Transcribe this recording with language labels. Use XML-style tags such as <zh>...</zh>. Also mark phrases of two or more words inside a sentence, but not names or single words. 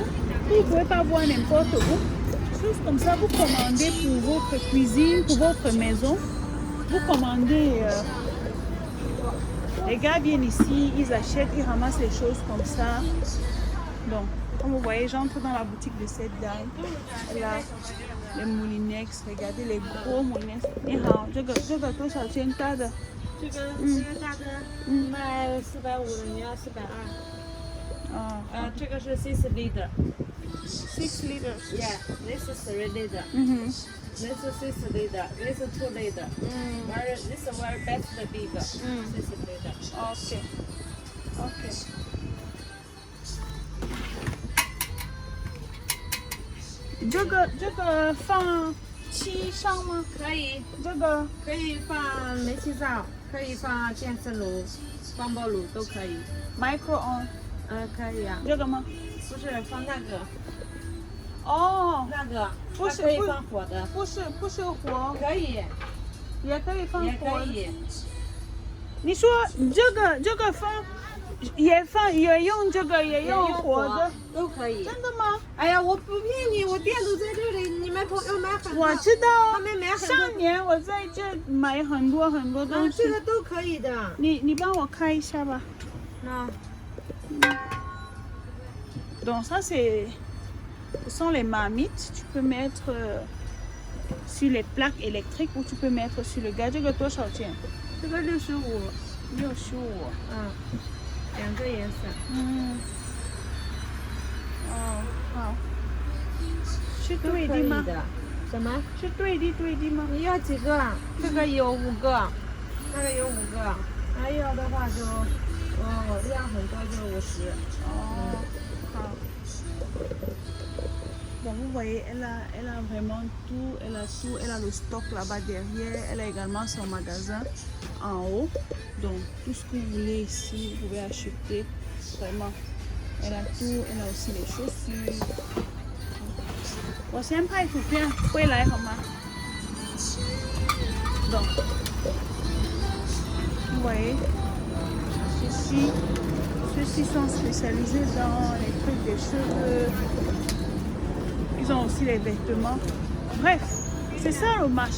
<fr>Que vous ne pouvez pas voir n'importe où. Des choses comme ça, vous commandez pour votre cuisine, pour votre maison. Vous commandez... les gars viennent ici, ils achètent, ils ramassent les choses comme ça. Donc, comme vous voyez, j'entre dans la boutique de cette dame. Elle a les moulinex, regardez les gros moulinex.</fr> <zh>你好，这个多少钱大的？这个大的卖450的，你要420。哦，这个是6 liter。</zh> <en>6 liters。 Yeah, this is 3 liter.</en> <zh>嗯哼。</zh> <en>This is 6 liter. This is 2 liter. This is very best big. 6 liter. OK。OK。</en> <zh>这个放漆上吗？可以，这个可以放煤气灶，可以放电磁炉、光波炉都可以。</zh> <en>micro on。</en> <zh>可以啊。这个吗？不是放那个，哦，那个不是它可以放火的，不是火，可以，也可以放也火可。以。你说这个放也用这个也用火的，都可以。真的吗？哎呀，我不骗你，我店都在这里，你们朋友买很多。我知道，他们买很多上年我在这买很多东西。这个都可以的。你帮我开一下吧。那</zh> <fr>Donc ça ce sont les marmites. Tu peux mettre sur les plaques électriques ou tu peux mettre sur le gaz.</fr> <zh>这个多少钱？这个65， 65。两个颜色。哦，好。是对的吗？什么？是对的吗？你要几个？这个有5个，那个有5个，还要的话就，量很多就50。哦，</zh> <fr>好。Bon, vous voyez, elle a vraiment tout, elle a le stock là-bas derrière, elle a également son magasin en haut. Donc, tout ce que vous voulez ici, vous pouvez acheter. Vraiment, elle a tout, elle a aussi les chaussures.</fr> <zh>我先拍图片回来好吗？</zh> <fr>Donc, vous voyez, ceux-ci sont spécialisés dans les trucs des cheveux. Ils ont aussi les vêtements. Bref, c'est ça le marché.</fr>